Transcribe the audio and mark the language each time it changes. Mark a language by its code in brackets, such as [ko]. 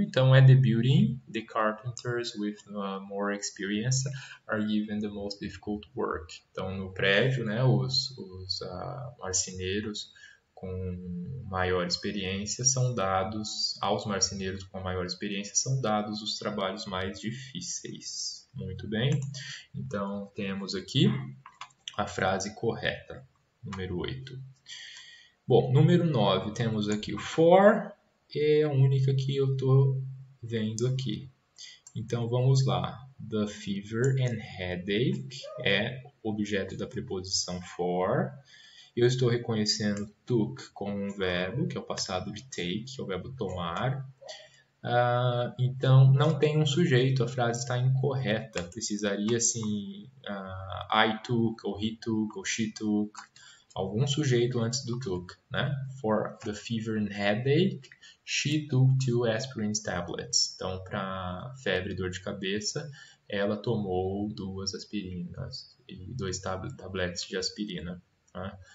[pt] Então, é [en] the building, the carpenters with more experience are given the most difficult work. [pt] Então, no prédio, né, os marceneiros com maior experiência são dados, aos marceneiros com maior experiência são dados os trabalhos mais difíceis. Muito bem. Então, temos aqui a frase correta, número 8. Bom, número 9, temos aqui o for, é a única que eu estou vendo aqui. Então vamos lá. [en] The fever and headache [pt] é objeto da preposição [en] for. [pt] Eu estou reconhecendo took como um verbo, que é o passado de take, que é o verbo tomar. Então, não tem um sujeito, a frase está incorreta. Precisaria, assim, [en] I took, [pt] ou [en] he took, [pt] ou [en] she took, [pt] algum sujeito antes do took, né? [en] For the fever and headache, she took 2 aspirin tablets. [pt] Então, para febre e dor de cabeça, ela tomou 2 aspirinas e 2 tabletes de aspirina. Né?